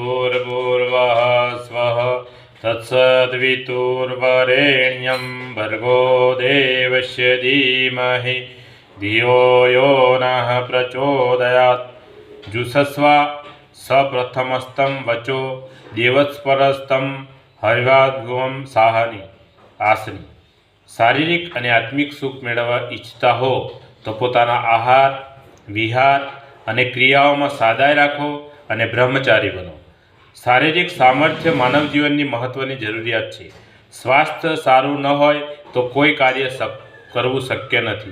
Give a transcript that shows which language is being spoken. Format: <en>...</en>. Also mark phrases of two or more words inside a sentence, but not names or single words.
<sa>भूर्भुवः स्वः तत्सवितुर्वरेण्यं भर्गो देवस्य धीमहि धियो यो नः प्रचोदयात्। जुषस्व सप्रथमस्तं वचो देवस्परस्तं हरिवाद्भुवं साहनी आसनी।</sa> <gu>शारीरिक અને આત્મિક સુખ મેળવવા ઈચ્છતા હો તો પોતાના આહાર વિહાર અને ક્રિયાઓમાં સાદાઈ રાખો અને બ્રહ્મચારી બનો। શારીરિક સામર્થ્ય માનવ જીવનની મહત્ત્વની જરૂરિયાત છે। સ્વાસ્થ્ય સારું ન હોય તો કોઈ કાર્ય કરવું શક્ય નથી।</gu>